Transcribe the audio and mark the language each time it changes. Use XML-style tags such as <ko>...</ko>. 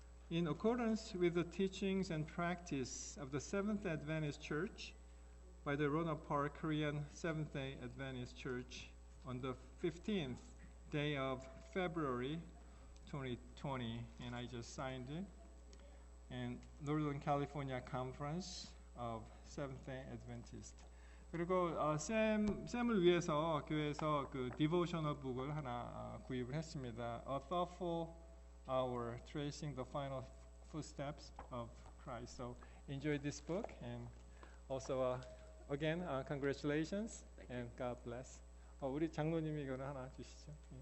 <en>In accordance with the teachings and practice of the Seventh Adventist Church by the Roanoke Park Korean Seventh-day Adventist Church on the 15th day of February 2020, and I just signed it, and Northern California Conference of Seventh-day Adventists.</en> <ko>그리고 쌤을 위해서 교회에서 그 디보셔널 북을 하나 구입을 했습니다.</ko> <en>A Thoughtful Hour Tracing the Final Footsteps of Christ. So enjoy this book and also again congratulations and God bless.</en> <ko>우리 장로님이 이거는 하나 주시죠.</ko>